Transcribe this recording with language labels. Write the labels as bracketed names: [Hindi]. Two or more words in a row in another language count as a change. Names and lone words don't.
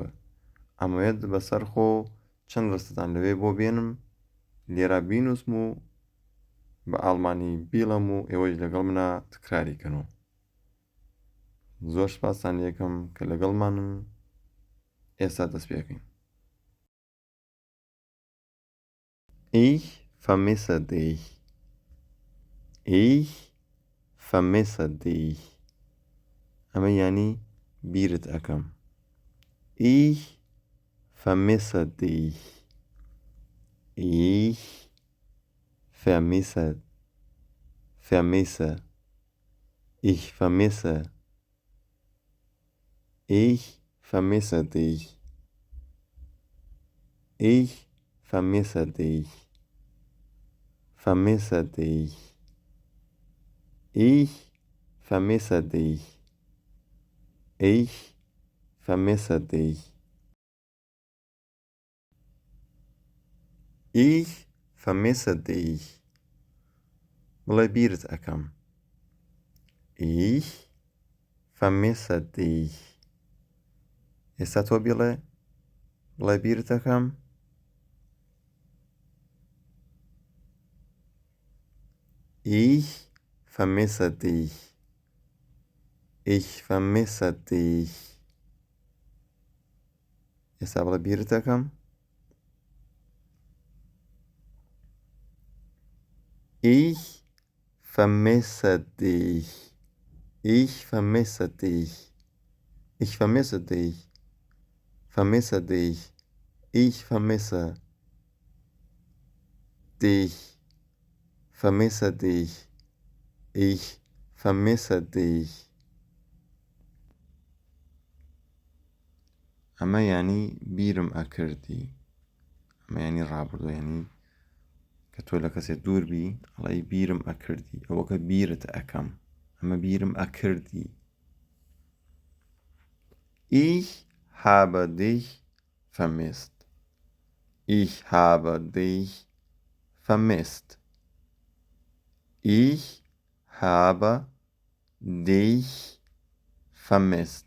[Central Kurdish] ئەمەوێت بەسەر خۆ چەند ڕستتان لەوێ بۆ بێنم لێرە بینوسم و بە ئاڵمانی بیڵم و ئێوەش لەگەڵ منە تکراریکەنەوە. زۆر سپاسان یەکەم کە لەگەڵمانن. ئێستا دەست پێکەین. [German] Ich vermisse dich. Ich vermisse dich. [Central Kurdish] ئەمە یانی بیرت ئەەکەم. [German] Ich vermisse dich. Ich vermisse. Ich vermisse. Ich vermisse dich. Ich vermisse dich. Vermisse dich. Ich vermisse dich. Ich vermisse dich. Ich vermisse dich. [Central Kurdish] بڵێ بیرت ئەەکەم. [German] Ich vermisse dich. [Central Kurdish] ئێستا تۆ بڵێ بیرت ئەەکەم. [German] Ich vermisse dich. Ich vermisse dich. [Central Kurdish] ئێستا بڵێ بیرت ئەەکەم. [German] Ich vermisse dich. Ich vermisse dich. Ich vermisse dich. Vermisse dich. Ich vermisse dich. Vermisse dich. Ich vermisse dich. [Central Kurdish] ئەمە یانی بیرم ئەکردی. ئەمە یانی ڕابردوو، یانی کە تۆ لە کەسێک دوور بی ئەڵێی بیرم ئەکردی، ئەوە کە بیرت ئەەکەم. ئەمە بیرم ئەکردی. [German] Ich habe dich vermisst. Ich habe dich vermisst. Ich habe dich vermisst.